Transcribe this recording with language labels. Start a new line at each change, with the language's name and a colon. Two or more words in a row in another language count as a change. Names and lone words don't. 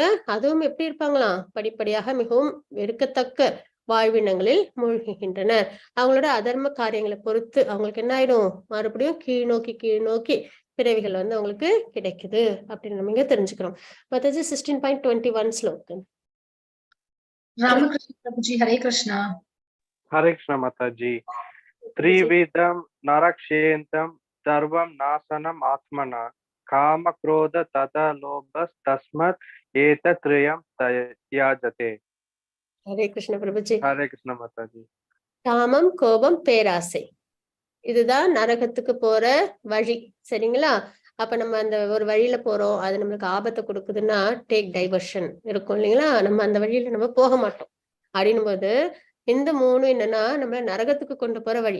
Tamil: அதுவும் எப்படி இருப்பாங்களாம், படிப்படியாக மிகவும் வெறுக்கத்தக்க வாழ்வினங்களில் மூழ்குகின்றனர். அவங்களோட அதர்ம காரியங்களை பொறுத்து அவங்களுக்கு என்ன ஆயிடும், மறுபடியும் கீழ் நோக்கி பிறவிகள் அவங்களுக்கு கிடைக்குது அப்படின்னு நம்ம இங்க தெரிஞ்சுக்கிறோம். மாதாஜி 16.21 ஸ்லோகம்.
Hindi: रामकृष्ण प्रभु जी, हरे कृष्णा। हरे कृष्ण माताजी।
Sanskrit: त्रिविधम नरक्षेत्रम सर्वम नाशनम आत्मना काम क्रोध तथा लोभस तस्मत् एतत्रयम् त्याजते।
Hindi: हरे कृष्ण प्रभु जी। हरे कृष्ण माताजी।
Tamil: காமம், கோபம், பேராசை இதுதான் நரகத்துக்கு போற வழி சரிங்களா? அப்ப நம்ம அந்த ஒரு வழியில போறோம், அது நம்மளுக்கு ஆபத்தை கொடுக்குதுன்னா
English: take diversion
Tamil: இருக்கும் இல்லைங்களா? நம்ம அந்த வழியில நம்ம போக மாட்டோம். அப்படின்னும் போது இந்த மூணு என்னன்னா நம்ம நரகத்துக்கு கொண்டு போற வழி.